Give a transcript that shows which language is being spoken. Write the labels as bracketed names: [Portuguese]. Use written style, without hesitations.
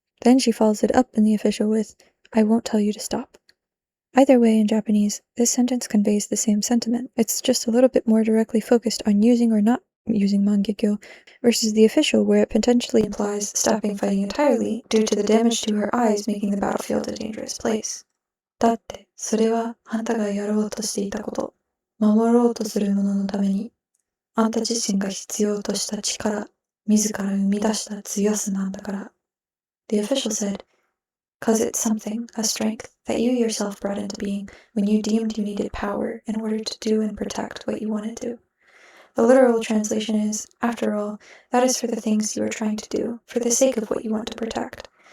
[English] Then she follows it up in the official with, I won't tell you to stop. Either way, in Japanese, this sentence conveys the same sentiment. It's just a little bit more directly focused on using or not using Mangekyo, versus the official where it potentially implies stopping fighting entirely due to the damage to her eyes making the battlefield a dangerous place. [Japanese] だって、それはあんたがやろうとしていたこと、守ろうとするもののために、あんた自身が必要とした力、自ら生み出した強さなんだから。 [English] The official said, "'Cause it's something, a strength, that you yourself brought into being when you deemed you needed power in order to do and protect what you wanted to." The literal translation is, after all, that is for the things you are trying to do, for the sake of what you want to protect.